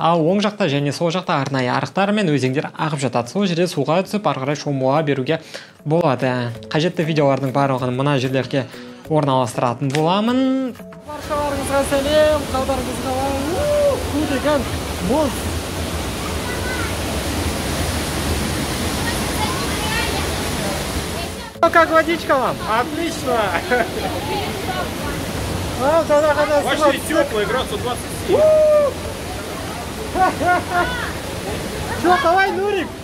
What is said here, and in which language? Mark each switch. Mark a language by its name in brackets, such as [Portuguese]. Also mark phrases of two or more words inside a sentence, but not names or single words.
[Kazakh] Ал оң жақта және сол жақта арнайы арықтар мен өзендер ағып жатады. Сол жерде суға түсіп, ары қарай шомыла беруге болады. Қажетті видеолардың барлығын мына жерлерге орналастыратын боламын. Баршаларыңызға сәлем, қалдарыңыз қалай? Су деген мұз. [Russian] Как водичка вам? Отлично! Очень теплый, градусов 27. Че, давай, Нурик?